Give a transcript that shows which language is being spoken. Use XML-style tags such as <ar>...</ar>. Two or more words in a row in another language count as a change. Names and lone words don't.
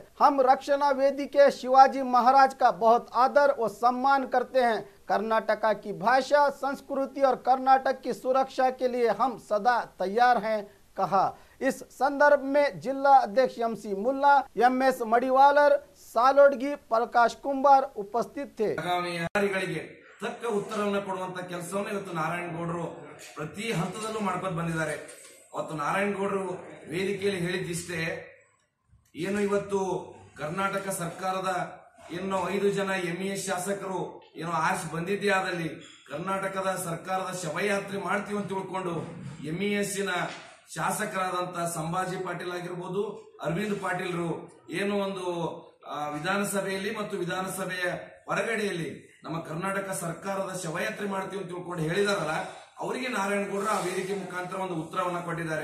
<hi>हम रक्षणा वेदी के शिवाजी महाराज का बहुत आदर और सम्मान करते हैं। कर्नाटका की भाषा, संस्कृति और कर्नाटक की सुरक्षा के लिए हम सदा तैयार हैं, कहा। इस संदर्भ में जिला अध्यक्ष एमसी मुल्ला, एमएस मडिवालर, सालोडगी, प्रकाश कुंबार उपस्थित थे।</hi> <kn>ತಕ್ಕ ಉತ್ತರವನ್ನು ಕೊಡುವಂತ ಕೆಲಸವನ್ನು ಇವತ್ತು ನಾರಾಯಣ ಗೌಡರು ಪ್ರತಿ ಹಂತದಲ್ಲೂ ಮಾಡ್ಕೊಂಡು ಬಂದಿದ್ದಾರೆ। ಅವತ್ತು ನಾರಾಯಣ ಗೌಡರು ವೇದಿಕೆಯಲ್ಲಿ ಹೇಳಿದ್ದಿಷ್ಟೇ, ಏನು ಇವತ್ತು ಕರ್ನಾಟಕ ಸರ್ಕಾರದ ಏನು 5 ಜನ ಎಂಇಎಸ್ ಶಾಸಕರು ಏನೋ ಆರ್ಸ್ ಬಂದಿದ್ದೇ ಆದಲ್ಲಿ ಕರ್ನಾಟಕದ ಸರ್ಕಾರದ ಶವಯಾತ್ರೆ ಮಾಡ್ತೀವಿ ಅಂತ ತಿಳ್ಕೊಂಡು ಎಂಇಎಸ್ಸಿನ ಶಾಸಕರಾದಂತ ಸಂಭಾಜಿ ಪಾಟೀಲ್ ಆಗಿರಬಹುದು, ಅರವಿಂದ್ ಪಾಟೀಲ್ರು ಏನು ಒಂದು ವಿಧಾನಸಭೆಯಲ್ಲಿ ಮತ್ತು ವಿಧಾನಸಭೆಯ ಹೊರಗಡೆಯಲ್ಲಿ ನಮ್ಮ ಕರ್ನಾಟಕ ಸರ್ಕಾರದ ಶವಯಾತ್ರೆ ಮಾಡ್ತೀವಿ ಅಂತ ತಿಳ್ಕೊಂಡು ಹೇಳಿದಾರಲ್ಲ, ಅವರಿಗೆ ನಾರಾಯಣ ಗೌಡರು ಆ ವೇದಿಕೆ ಮುಖಾಂತರ ಒಂದು ಉತ್ತರವನ್ನ ಕೊಟ್ಟಿದ್ದಾರೆ।</kn>